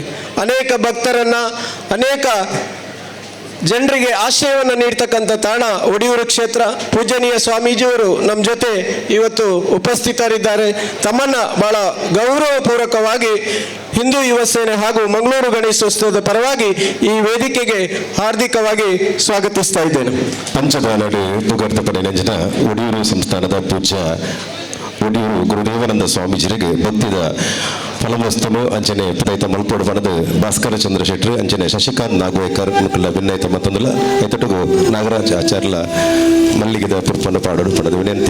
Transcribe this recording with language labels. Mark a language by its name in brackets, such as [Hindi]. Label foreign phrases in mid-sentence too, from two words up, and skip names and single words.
[Kannada] ಅನೇಕ ಭಕ್ತರನ್ನು ಅನೇಕ ಜನರಿಗೆ ಆಶ್ರಯವನ್ನು ನೀಡ್ತಕ್ಕಂಥ ತಾಣ ಒಡಿಯೂರು ಕ್ಷೇತ್ರ. ಪೂಜನೀಯ ಸ್ವಾಮೀಜಿಯವರು ನಮ್ಮ ಜೊತೆ ಇವತ್ತು ಉಪಸ್ಥಿತರಿದ್ದಾರೆ. ತಮ್ಮನ್ನು ಬಹಳ ಗೌರವಪೂರ್ವಕವಾಗಿ ಹಿಂದೂ ಯುವ ಸೇನೆ ಹಾಗೂ ಮಂಗಳೂರು ಗಣೇಶೋತ್ಸವದ ಪರವಾಗಿ ಈ ವೇದಿಕೆಗೆ ಹಾರ್ದಿಕವಾಗಿ ಸ್ವಾಗತಿಸ್ತಾ ಇದ್ದೇನೆ. [Tulu] ಪಂಚಗಾನಡು ತುಗರ್ತ ಪಡೆ ನೆಂಜಿನ ಒಡಿಯೂರು ಸಂಸ್ಥಾನದ ಪೂಜ್ಯ ಒಡಿಯೂರು ಗುರುದೇವಾನಂದ ಸ್ವಾಮೀಜಿರಿಗೆ ಭಕ್ತಿದ ಫಲವಸ್ತುನು ಅಂಚನೆ ಪುದೈತ ಮಲ್ಪೋಡು ಬಣದ ಭಾಸ್ಕರ ಚಂದ್ರ ಶೆಟ್ರು ಅಂಚನೆ ಶಶಿಕಾಂತ್ ನಾಗವೇಕರ್ ಮುಕ್ಕಲ ಭಿನ್ನೈತ ಮತ್ತೊಂದುಲ ಐತಟುಗು ನಾಗರಾಜ್ ಆಚಾರ್ಲ ಮಲ್ಲಿಗಿದ ಪುರ್ಪನ್ನು ಪಾಡೋಡು ಪಡೆದ ವಿನಂತಿ.